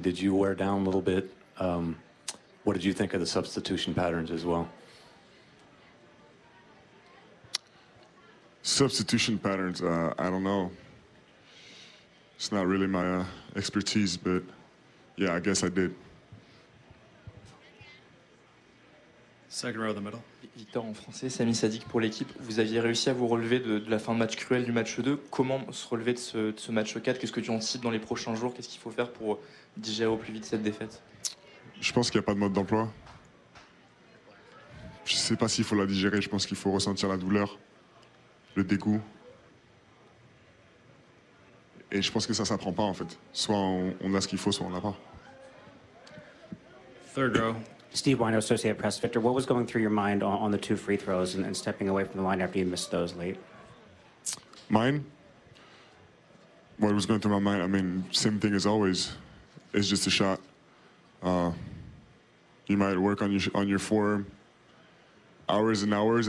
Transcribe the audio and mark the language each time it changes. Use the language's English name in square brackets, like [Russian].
[English] Did you wear down a little bit? What did you think of the substitution patterns as well? Substitution patterns, I don't know. It's not really my expertise, but yeah, I guess I did. Second row, the middle. [French] Victor, en français, Sami Sadik pour l'équipe. Vous aviez réussi à vous relever de la fin de match cruel du match 2. Comment se relever de ce match 4? Qu'est-ce que tu anticipes dans les prochains jours? Qu'est-ce qu'il faut faire pour digérer au plus vite cette défaite? Je pense qu'il n'y a pas de mode d'emploi. Je ne sais pas s'il faut la digérer. Je pense qu'il faut ressentir la douleur, le dégoût. Et je pense que ça ne s'apprend pas, en fait. Soit on a ce qu'il faut, soit on ne l'a pas. [English] Third row. Steve Wino, Associated Press. Victor, what was going through your mind on the two free throws and stepping away from the line after you missed those late? Mine? What was going through my mind? I mean, same thing as always. It's just a shot. You might work on your form hours and hours.